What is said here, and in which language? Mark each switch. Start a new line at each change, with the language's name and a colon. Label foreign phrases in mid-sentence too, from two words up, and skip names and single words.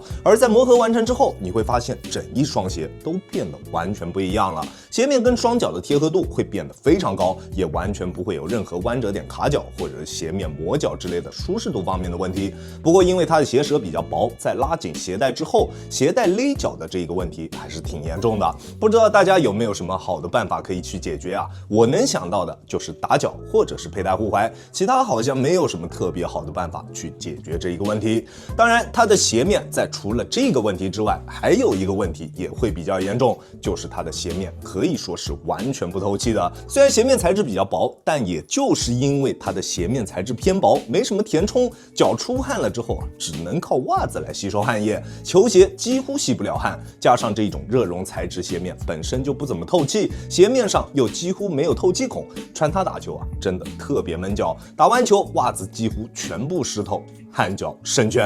Chinese: 而在磨合完成之後，你會發現整一雙鞋都變得完全不一樣了。鞋面跟雙腳的貼合度會變得非常高，也完全不會有任何彎折點卡腳或者是鞋面磨腳之類的舒適度方面的問題。不過因為它的鞋舌比較薄，在拉緊鞋帶之後，鞋帶勒腳的這個問題還是挺嚴重的。不知道大家有沒有什麼好的辦法可以去解決啊？我能想到的就是打腳或者是佩戴護踝，其他好像没有什麼特別好的辦法去解決這一個問題。當然，它的鞋面在除了這個問題之外，還有一個問題也會比較嚴重，就是它的鞋面可以說是完全不透氣的。雖然鞋面材質比較薄，但也就是因為它的鞋面材質偏薄，沒什麼填充，腳出汗了之後只能靠襪子來吸收汗液，球鞋幾乎吸不了汗，加上這種熱熔材質鞋面本身就不怎麼透氣，鞋面上又幾乎沒有透氣孔，穿它打球真的特別悶腳，打完球襪子幾乎全部濕透，汗腳甚圈。